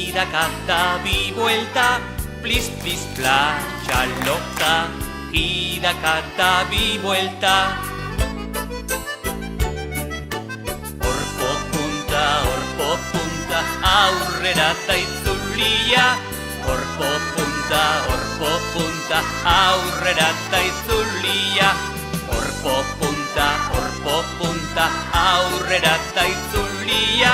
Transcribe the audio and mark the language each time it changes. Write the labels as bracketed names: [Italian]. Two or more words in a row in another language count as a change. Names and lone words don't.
[Spanish] canta di vuelta, [English] please, please, [Spanish] playa loca, gira, canta di vuelta. [Basque] Orpo punta, aurrera eta itzulia. Orpo punta, aurrera eta itzulia. Orpo punta, aurrera eta itzulia.